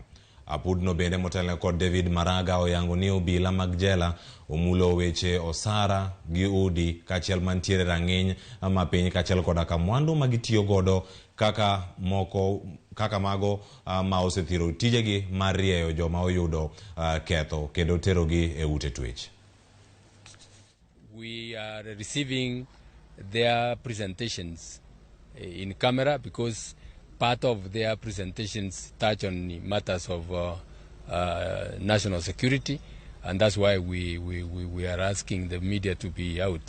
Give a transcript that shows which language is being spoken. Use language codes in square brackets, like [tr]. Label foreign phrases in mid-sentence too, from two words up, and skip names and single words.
[luo] Aput no bende motelo kod David Maraga oyango ni obila mag jela omulo weche osara gi udi kachiel mantiere rang'iny ama piny kachiel koda ka mwandu magitiyo godo kaka mago ma osethiro tijegi mar rieyo joma oyudo ketho kendo terogi e ute twech. [en] We are receiving their presentations in camera because part of their presentations touch on matters of national security, and that's why we are asking the media to be out.